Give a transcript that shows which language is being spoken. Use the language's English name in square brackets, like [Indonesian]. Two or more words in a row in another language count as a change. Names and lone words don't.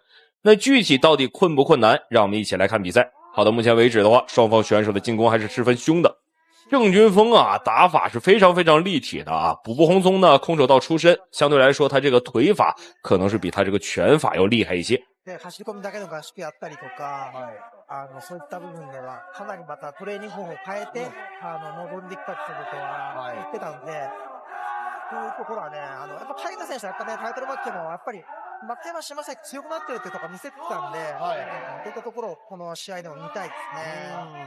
[Chinese] 那具体到底困不困难，让我们一起来看比赛。好的，目前为止的话，双方选手的进攻还是十分凶的。郑军锋啊，打法是非常立体的啊。步步宏松呢，空手道出身，相对来说他这个腿法可能是比他这个拳法要厉害一些。 [Japanese] 走り込みだけの合宿やったりとか、そういった部分ではかなりまたトレーニング方法を変えて、臨んできたってことは言ってたので、そういうところはね、やっぱタイガ選手はやっぱね、タイトルマッチもやっぱり負けはしません強くなってるっていうところ見せてたんで、そういったところをこの試合でも見たいですね。